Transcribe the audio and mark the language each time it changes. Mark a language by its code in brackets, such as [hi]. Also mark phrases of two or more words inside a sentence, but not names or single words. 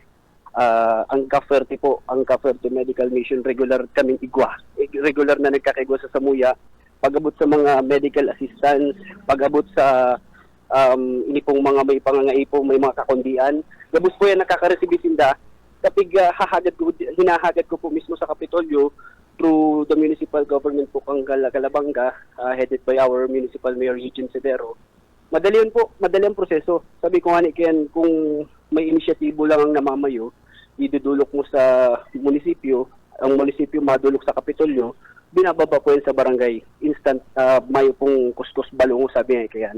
[bik] Ang Cavite po, ang Cavite Medical Mission, regular kaming igwa. Regular na nagkakaigwa sa Samuya. Pag-abot sa mga [en] medical assistance, [bik] pag-abot sa ini pong mga may pangangaipo, may mga kakundian. Gabos po yan nakaka-receive sinda. Kapag hinahagad ko po mismo sa Kapitolyo, [en] through the municipal government [bik] po kang [en] Calabanga, headed by our municipal mayor Eugene Severo. [bik] Madali ang proseso. Sabi ko nga ni Ken, kung may inisyatibo lang ang namamayo, idudulok mo sa munisipyo, ang munisipyo madulok sa Kapitolyo, binababa po yan sa barangay. Instant, mayo pong kuskus balungo, sabi nga kayan.